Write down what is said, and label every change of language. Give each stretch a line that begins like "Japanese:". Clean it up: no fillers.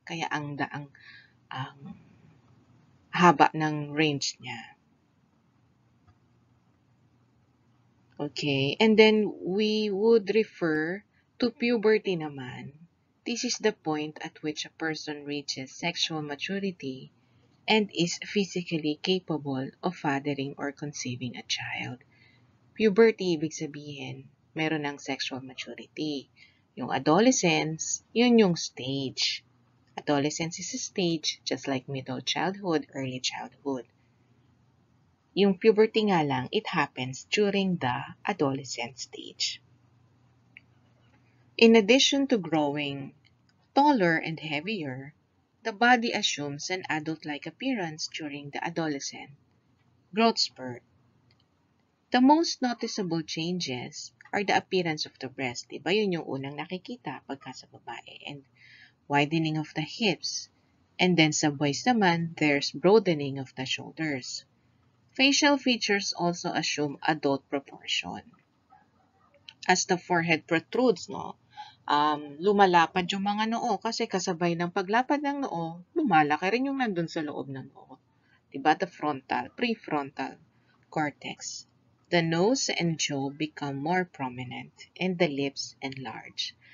Filipino: Kaya ang haba ng range niya.
English: Okay, and then we would refer to puberty naman. This is the point at which a person reaches sexual maturity and is physically capable of fathering or conceiving a child.
Filipino: Puberty, ibig sabihin, meron ng sexual maturity. Yung adolescence, yun yung stage.
English: Adolescence is a stage, just like middle childhood, early childhood.
Filipino: Yung puberty nga lang,
English: it happens during the adolescent stage. In addition to growing taller and heavier, the body assumes an adult-like appearance during the adolescent growth spurt. The most noticeable changes are the appearance of the breast.
Filipino: Diba yun yung unang nakikita pagka sa babae?
English: And widening of the hips. And then
Filipino: sa boys naman,
English: there's broadening of the shoulders. Facial features also assume adult proportion. As the forehead protrudes, no?
Filipino: Lumalapad yung mga noo kasi kasabay ng paglapad ng noo, lumalaki rin yung nandun sa loob ng noo. Diba?
English: The frontal, prefrontal cortex. The nose and jaw become more prominent and the lips enlarge.